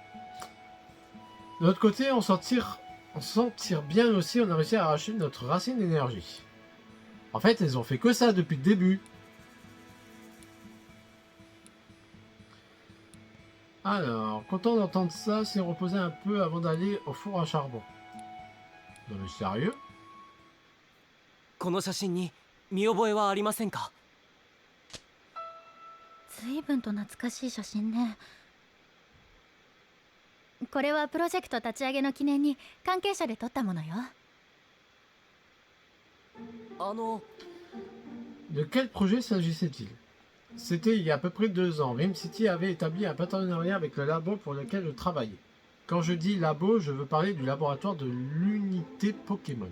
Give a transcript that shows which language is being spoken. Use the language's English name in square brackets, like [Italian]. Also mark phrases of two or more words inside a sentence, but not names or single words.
[French] De l'autre côté, on s'en tire bien aussi, on a réussi à arracher notre racine d'énergie. En fait, elles ont fait que ça depuis le début. Alors, content d'entendre ça, c'est reposer un peu avant d'aller au four à charbon. Non mais sérieux? [Japanese] この写真に見覚えはありませんか？随分と懐かしい写真ね。これはプロジェクト立ち上げの記念に関係者で撮ったものよ。 [French] De quel projet s'agissait-il? C'était il y a à peu près 2 ans. Rim City avait établi un partenariat avec le labo pour lequel je travaillais. Quand je dis labo, je veux parler du laboratoire de l'unité Pokémon.